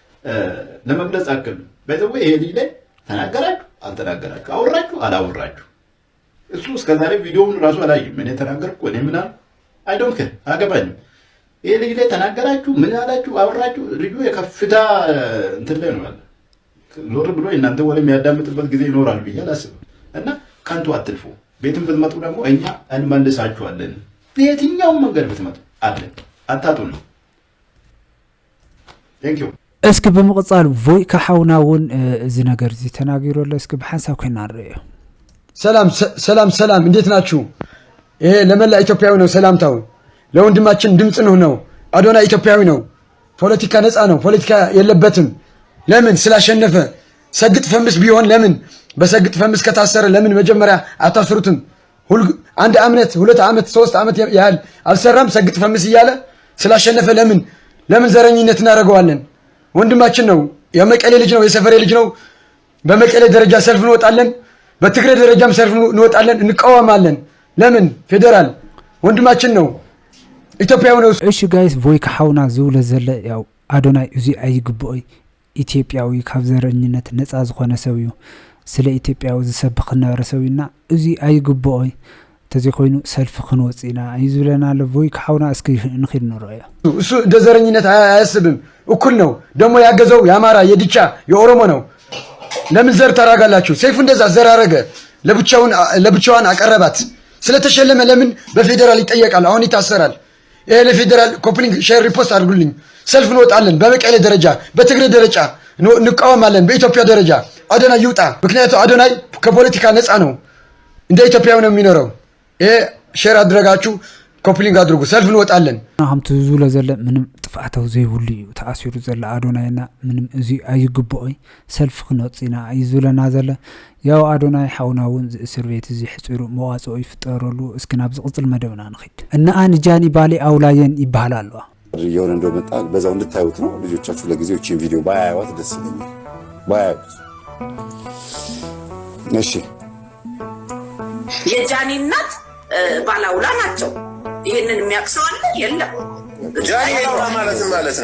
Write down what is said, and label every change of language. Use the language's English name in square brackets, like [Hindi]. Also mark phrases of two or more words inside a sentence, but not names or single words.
[Amharic] ለመግለጽ አክል ባይዘው ይሄ ልጅ ላይ ተናገራችሁ አልተናገራችሁ አወራችሁ አላወራችሁ እሱ እስከዛሬ ቪዲዮውን ራሱ አላየም። እኔ ተናገርኩ እኔ ምን አለ [English] I don't care [Amharic] አገባኝም። ይሄ ልጅ ላይ ተናገራችሁ ምን አላችሁ አወራችሁ ልጁ የከፍታ እንትን ላይ ነው ያለ። ዞር ብሎ እናንተ ወለ የሚያዳምጥበት ጊዜ ይኖራል ብዬ አላስብም። እና ካንቱ አትልፉ። ቤትም ብትመጡ ደግሞ እኛ እንመልሳችኋለን። በየትኛውም መንገድ ብትመጡ አለን አታጡ ነው። [English] thank you። [Tigrinya] እስኪ በመቀጻል ቮይ ከሓውናውን እዚ ነገር እዚ ተናጊሮለ እስኪ በሐንሳብ ኮይና ንሪኦ። [Amharic] ሰላም እንዴት ናችሁ? ይሄ ለመላ ኢትዮጵያዊ ነው ሰላምታው። ለወንድማችን ድምጽ ነው። አዶናይ ኢትዮጵያዊ ነው። ፖለቲካ ነፃ ነው። ፖለቲካ የለበትም። ለምን ስላሸነፈ ሰግጥ ፈምስ ቢሆን ለምን በሰግጥ ፈምስ ከታሰረ ለምን መጀመሪያ አታስሩትም? አንድ አመት 2 አመት 3 አመት ያህል አልሰራም ሰግጥ ፈምስ እያለ ስላሸነፈ ለምን ዘረኝነት እናደርገዋለን? ወንድማችን ነው። የመቀሌ ልጅ ነው። የሰፈሬ ልጅ ነው። በመቀሌ ደረጃ ሰልፍ እንወጣለን። በትግራይ ደረጃም ሰልፍ እንወጣለን፣ እንቃወማለን። ለምን ፌደራል ወንድማችን ነው። ኢትዮጵያዊ ነው። [Tigrinya] እሺ ጋይስ ቮይ ከሓውና ዝብሎ ዘለ ያው አዶናይ እዚ ኣይግብኦይ ኢትዮጵያዊ ካብ ዘረኝነት ነፃ ዝኾነ ሰብ እዩ። ስለ ኢትዮጵያዊ ዝሰብኽ ነበረ ሰብ እዩና እዚ ኣይግብኦይ ተዘይኮይኑ ሰልፊ ክንወፂና እዩ ዝብለና ኣሎ። ቮይ ከሓውና እስኪ ንኺድ ንሪኦ። [Amharic] እሱ እንደ ዘረኝነት አያስብም። እኩል ነው ደግሞ ያገዘው የአማራ የድቻ የኦሮሞ ነው። ለምን ዘር ታራጋላችሁ? ሰይፉ እንደዛ ዘር አረገ፣ ለብቻዋን አቀረባት። ስለተሸለመ ለምን በፌደራል ይጠየቃል? አሁን ይታሰራል። ይሄ ለፌደራል ኮፕሊንግ [English] share repost [Amharic] አድርጉልኝ። ሰልፍ እንወጣለን። በመቀሌ ደረጃ በትግራይ ደረጃ እንቃወማለን። በኢትዮጵያ ደረጃ አዶናይ ይውጣ። ምክንያቱም አዶናይ ከፖለቲካ ነፃ ነው። እንደ ኢትዮጵያዊ ነው የሚኖረው። ይሄ ሼር አድርጋችሁ ኮፕሊንግ አድርጉ ሰልፍ እንወጣለን [Tigrinya] ከምቲ ዝብሎ ዘለ ምንም ጥፍኣታው ዘይብሉ እዩ ተኣሲሩ ዘለ ኣዶናይና ምንም እዚ ኣይግብኦይ ሰልፊ ክንወፂና እዩ ዝብለና ዘለ ያው ኣዶናይ ሓውና እውን እስር ቤት እዚ ሕፅሩ መዋፅኦ ይፍጠረሉ እስኪ ናብ ዝቕፅል መደብና ንኸይድ እና ጃኒ ባሌ አውላየን ይባሃል ኣለዋ [Amharic] የሆነ እንደመጣ በዛው እንድታዩት ነው ልጆቻችሁ ለጊዜው እቺን ቪዲዮ ባያዩት ደስ ይለኛል ባያዩት እሺ የጃኒ እናት ባላውላ ናቸው ይሄንን የሚያክሰው አለ የለም ጃኒ ማለት ነው